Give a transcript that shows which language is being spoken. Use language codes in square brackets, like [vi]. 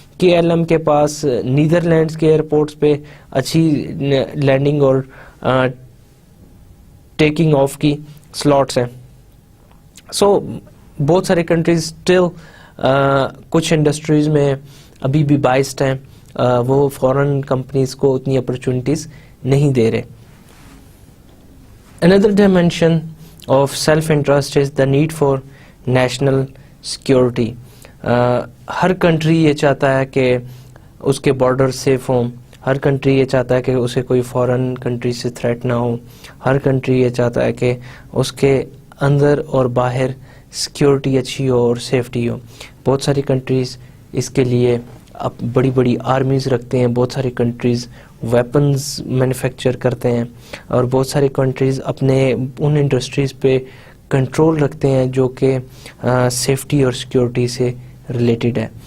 [ur] KLM کے پاس Netherlands کے airports پہ اچھی لینڈنگ اور ٹیکنگ آف کی سلاٹس ہیں. سو بہت سارے کنٹریز اسٹل کچھ انڈسٹریز میں ابھی بھی بائسڈ ہیں, وہ فورن کمپنیز کو اتنی اپرچونٹیز نہیں دے رہے. [en] Another dimension of self-interest is the need for national security. [ur] Hare country یہ چاہتا ہے کہ اس کے بارڈر سیف ہوں, ہر کنٹری یہ چاہتا ہے کہ اسے کوئی فورن کنٹری سے تھریٹ نہ ہو, ہر کنٹری یہ چاہتا ہے کہ اس کے اندر اور باہر سیکیورٹی اچھی ہو اور سیفٹی ہو. بہت ساری کنٹریز اس کے لیے بڑی بڑی آرمیز رکھتے ہیں, بہت ساری کنٹریز ویپنز مینوفیکچر کرتے ہیں, اور بہت ساری کنٹریز اپنے ان انڈسٹریز پہ کنٹرول رکھتے ہیں جو کہ سیفٹی اور سیکیورٹی سے ریلیٹڈ ہے.